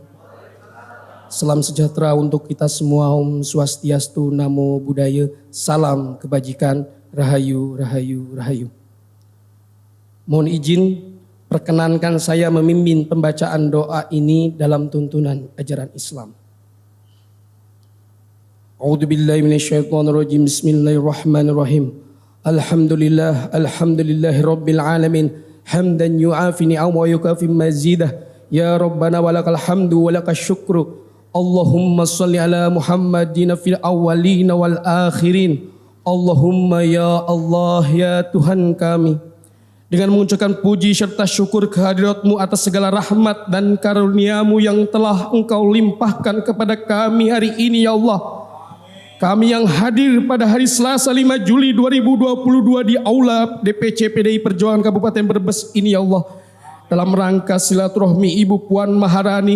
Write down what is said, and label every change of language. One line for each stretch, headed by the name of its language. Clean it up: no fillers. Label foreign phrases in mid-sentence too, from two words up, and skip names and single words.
Indonesian: Salam sejahtera untuk kita semua.
Balinese: Om Swastiastu,
Pali: Namo Buddhaya.
Indonesian: Salam kebajikan. Rahayu, rahayu, rahayu. Mohon izin perkenankan saya memimpin pembacaan doa ini dalam tuntunan ajaran Islam.
Arabic: أعوذ بالله من الشيطان الرجيم. بسم الله الرحمن الرحيم. الحمد لله، الحمد لله رب العالمين. حمدا يوافي ويكافي مزيده. يا ربنا ولك الحمد ولك الشكر. اللهم صل على محمد في الأولين والآخرين. اللهم يا الله
Indonesian: ya Tuhan kami, dengan mengucapkan puji serta syukur kehadirat-Mu atas segala rahmat dan karunia-Mu yang telah Engkau limpahkan kepada kami hari ini
Arabic: يا الله.
Indonesian: Kami yang hadir pada hari Selasa 5 Juli 2022 di Aula DPC PDI Perjuangan Kabupaten Brebes ini
Arabic: يا الله,
Indonesian: dalam rangka silaturahmi Ibu Puan Maharani.